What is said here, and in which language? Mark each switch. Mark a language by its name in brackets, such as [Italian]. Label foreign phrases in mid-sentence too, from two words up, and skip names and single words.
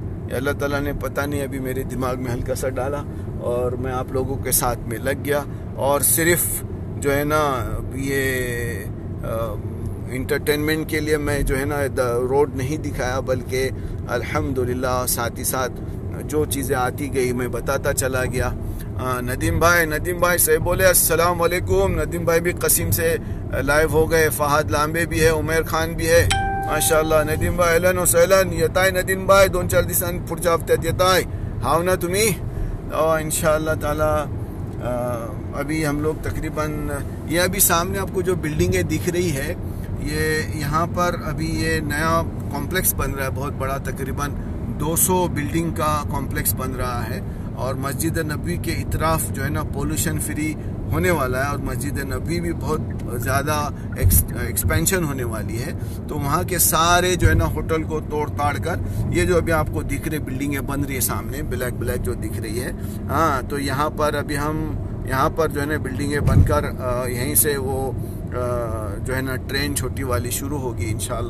[Urdu] اللہ تعالیٰ نے پتہ نہیں ابھی میرے دماغ میں ہلکا سا ڈالا اور میں آپ لوگوں کے ساتھ میں لگ گیا، اور صرف جو ہے نا یہ انٹرٹینمنٹ کے لیے میں جو ہے نا روڈ نہیں دکھایا، بلکہ الحمدللہ ساتھ ہی ساتھ جو چیزیں آتی گئی میں بتاتا چلا گیا۔ ندیم بھائی سے بولے [Arabic] السلام علیکم۔ [Urdu] ندیم بھائی بھی قسم سے لائیو ہو گئے، فہد لامبے بھی ہے، عمیر خان بھی ہے ماشاءاللہ۔ [Marathi] ندیم بھائی [Arabic] اہلن و سہلن، [Marathi] یتائی ندیم بھائی 2-4 दिवसांनी पुढच्या हफ्त्यात येताय हाव ना तुम्ही؟ [Urdu] اور انشاءاللہ تعالی ابھی ہم لوگ تقریباً یہ ابھی سامنے آپ کو جو بلڈنگیں دکھ رہی ہے، یہ یہاں پر ابھی یہ نیا کمپلیکس بن رہا ہے، بہت بڑا، تقریباً 200 بلڈنگ کا کمپلیکس بن رہا ہے، اور مسجد نبوی کے اطراف جو ہے نا [English] pollution free [Urdu] ہونے والا ہے، اور مسجد نبوی بھی بہت زیادہ ایکسپینشن ہونے والی ہے، تو وہاں کے سارے جو ہے نا ہوٹل کو توڑ تاڑ کر یہ جو ابھی آپ کو دکھ رہے بلڈنگیں بن رہی ہے سامنے بلیک جو دکھ رہی ہے، تو یہاں پر ابھی ہم یہاں پر جو ہے نا بلڈنگیں بن کر یہیں سے وہ جو ہے نا ٹرین چھوٹی والی شروع ہوگی انشاءاللہ۔